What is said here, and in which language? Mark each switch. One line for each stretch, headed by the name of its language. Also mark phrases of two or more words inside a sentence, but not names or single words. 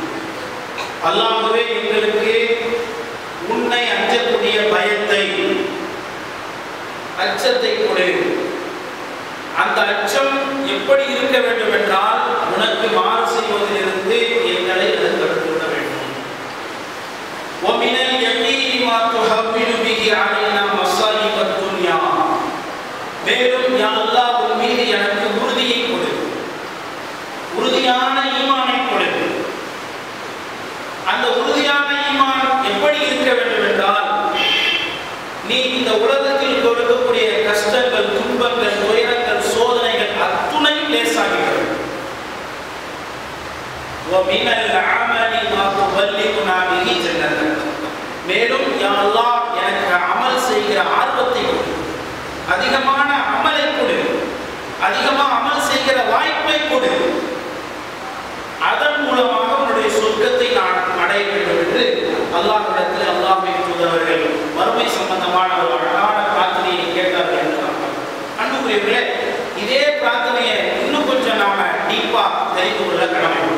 Tamil: அல்லாஹ்வே எங்களுக்கு உன்னை அஞ்சக்கூடிய பயத்தை, அச்சத்தை கொடு. அந்த அச்சம் எப்படி இருக்க வேண்டும் என்றால், உனக்கு மாறு செய்வதிலிருந்து எங்களை தடுத்து விட வேண்டும்.
Arabic: وَمِنَ الْيَقِينِ مَا تُحَوِّلُ بِهِ عَلَيْنَا مَصَائِبَ الدُّنْيَا.
Tamil: மேலும் யா அல்லாஹ் உன் மீது எனக்கு உறுதியை கொடு, உறுதியான ஈமானை கொடு. அந்த உறுதியான ஈமான் எப்படி இருக்க வேண்டும் என்றால், நீ இந்த உலகத்தில் கொடுக்கக்கூடிய கஷ்டங்கள், துன்பங்கள், துயரங்கள், சோதனைகள் அத்துணை லேசாகிறது.
Arabic: وَمِنَ الْعَمَلِ مَا تُبَلِّغُنَا بِهِ جَنَّتَكَ.
Tamil: மேலும் யா அல்லாஹ் எனக்கு அமல் செய்கிற ஆர்வத்தை கொடு, அதிகமான அமலை கொடு, அதிகமாக அமல் செய்கிற வாய்ப்பை கொடு. அதன் மூலமாக உன்னுடைய சொர்க்கத்தை நான் அடைய வேண்டும் என்று அல்லாஹ்விடத்தில் அல்லாஹ்வின் தூதர்கள் மறுமை சம்பந்தமான ஒரு அழகான பிரார்த்தனையை கேட்டார்கள் என்று அன்புக்குரியவர்களே, இதே பிரார்த்தனையை இன்னும் கொஞ்சம் நாம டீப்பா தெரிந்து கொள்ள கடமைப்படும்.